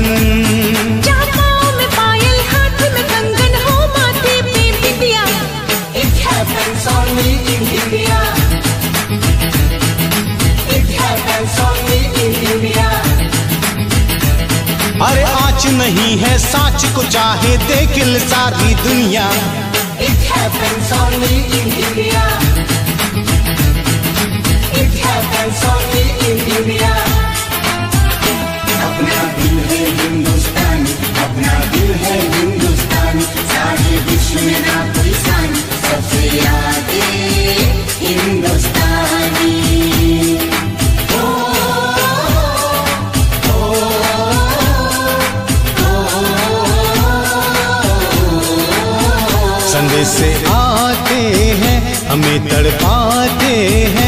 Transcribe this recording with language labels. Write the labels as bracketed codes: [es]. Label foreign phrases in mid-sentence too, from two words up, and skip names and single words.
[hi] जहाँ पाँव में पायल हाथ में कंगन हो माथे पे बिंदिया। [en] It happens only in India. It happens only in India. [hi] अरे आँच नहीं है साँच को चाहे देख सारी दुनिया। [en] It happens only in India. It happens only in India. [hi] अपना दिल है हिंदुस्तानी, अपना दिल है हिंदुस्तानी, सारे विश्व में ना कोई सानी, सबसे आगे हिंदुस्तानी। संदेश से आते हैं हमें तड़पाते हैं,